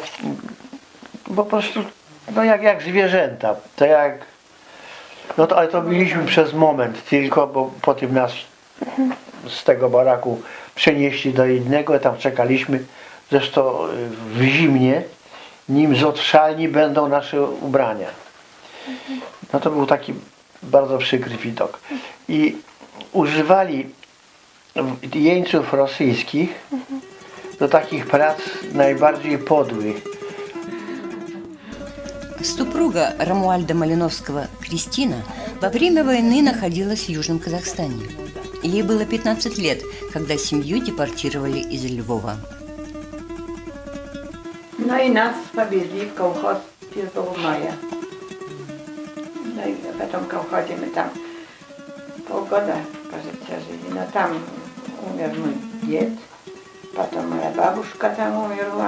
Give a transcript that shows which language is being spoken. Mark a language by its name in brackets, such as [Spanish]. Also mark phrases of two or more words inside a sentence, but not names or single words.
[Polish] po prostu, no jak zwierzęta, to jak, no to, ale to byliśmy przez moment tylko, bo potem nas z tego baraku przenieśli do innego, tam czekaliśmy, zresztą w zimnie, nim z odszalni będą nasze ubrania. No to był taki bardzo przykry widok. I używali jeńców rosyjskich do takich prac najbardziej podłych. [Russian] Супруга Рамуальда Малиновского Кристина во время войны находилась в Южном Казахстане. Ей было 15 лет, когда семью депортировали из Львова. [Polish] No i nas powieźli w kołchoz 1 maja. No i potem w kołchozie my tam półgoda żyli. No tam umiał mój dzied, potem moja babuszka tam umarła.